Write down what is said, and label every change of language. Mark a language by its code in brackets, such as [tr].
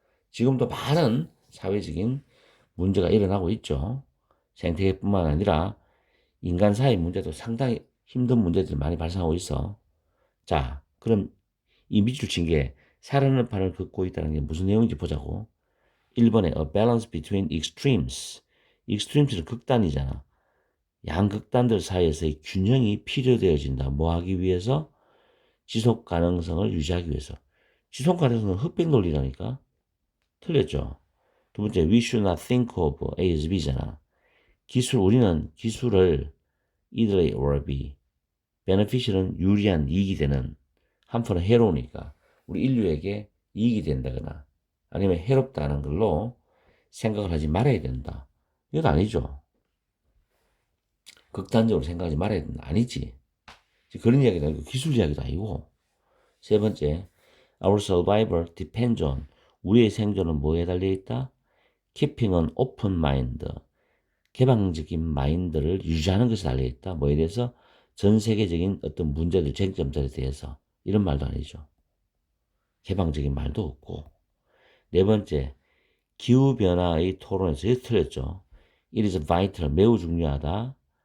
[ko] 지금도 많은 사회적인 문제가 일어나고 있죠. 생태계뿐만 아니라 인간 사이 문제도 상당히 힘든 문제들이 많이 발생하고 있어. 자, 그럼 이 밑줄 친 게 살아있는 판을 긋고 있다는 게 무슨 내용인지 보자고. 1번에 [en] a balance between extremes. [ko] extremes는 극단이잖아. 양극단들 사이에서의 균형이 필요되어진다. 뭐 하기 위해서? 지속 가능성을 유지하기 위해서. 지속 가능성은 흑백 논리라니까. 틀렸죠. 두 번째, [en] we should not think of A as B잖아. [ko] 우리는 기술을 [en] either A or B. [ko] beneficial은 유리한 이익이 되는, 한편은 해로우니까 우리 인류에게 이익이 된다거나 아니면 해롭다는 걸로 생각을 하지 말아야 된다. 이건 아니죠. 극단적으로 생각하지 말아야 된다. 아니지. 그런 이야기도 아니고 기술 이야기도 아니고. 세 번째, [en] our survival depends on. [ko] 우리의 생존은 뭐에 달려있다? [en] keeping an open mind. [ko] 개방적인 마인드를 유지하는 것에 달려있다. 뭐에 대해서? 전 세계적인 어떤 문제들, 쟁점들에 대해서. 이런 말도 아니죠. 개방적인 말도 없고. 네 번째, 기후변화의 토론에서 이렇게 틀렸죠. [en] It is vital, [ko] 매우 중요하다.